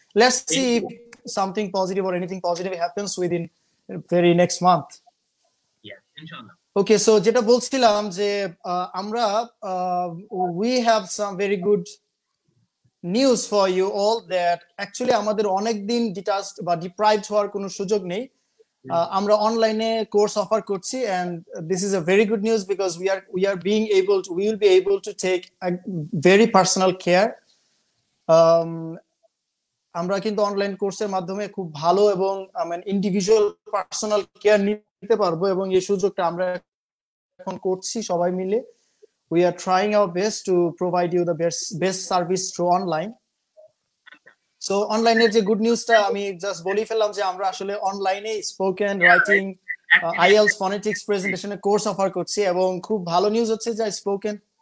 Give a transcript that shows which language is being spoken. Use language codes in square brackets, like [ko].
[en] Let's see if something positive or anything positive happens within very next month. Okay, so [bn] যেটা বলছিলাম যে আমরা [en] we have some very good news for you all, that actually [bn] আমাদের অনেক দিন detached বা deprived হওয়ার কোনো সুযোগ নেই। আমরা অনলাইনে কোর্স অফার করছি, [en] and this is a very good news because we will be able to take a very personal care. [bn] আমরা কিন্তু অনলাইন কোর্সের মাধ্যমে খুব ভালো এবং ইন্ডিভিজুয়াল পার্সোনাল কেয়ার নিতে পারবো, এবং এই সুযোগটা আমরা এখন করছি সবাই মিলে। [en] We are trying our best to provide you the best service through online. [bn] So অনলাইনের যে গুড নিউজটা আমি জাস্ট বলি ফেললাম যে আমরা আসলে অনলাইনে spoken writing, IELTS phonetics প্রেজেন্টেশনের course offer করছি, এবং খুব ভালো নিউজ হচ্ছে যে স্পোকেন